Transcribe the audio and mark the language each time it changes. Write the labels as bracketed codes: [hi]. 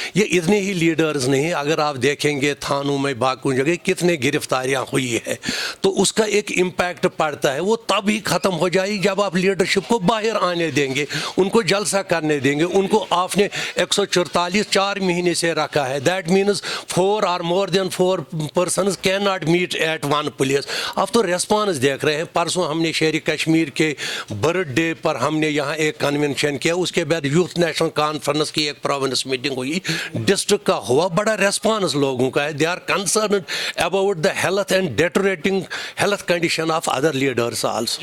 [ur] یہ اتنے ہی لیڈرز نہیں, اگر آپ دیکھیں گے تھانوں میں باقی جگہ کتنے گرفتاریاں ہوئی ہے, تو اس کا ایک امپیکٹ پڑتا ہے. وہ تب ہی ختم ہو جائے جب آپ لیڈرشپ کو باہر آنے دیں گے, ان کو جلسہ کرنے دیں گے. ان کو آپ نے 144 4 مہینے سے رکھا ہے. [en] That means 4 or more than 4 persons cannot meet at one place. [ur] آپ تو ریسپانس دیکھ رہے ہیں. پرسوں ہم نے شہر کشمیر کے برتھ ڈے پر ہم نے یہاں ایک کنونشن کیا, اس کے بعد یوتھ نیشنل کانفرنس کی ایک پروونس میٹنگ ہوئی, ڈسٹرکٹ کا ہوا. بڑا ریسپانس لوگوں کا ہے. [en] They are concerned about the health and deteriorating health condition of other leaders also.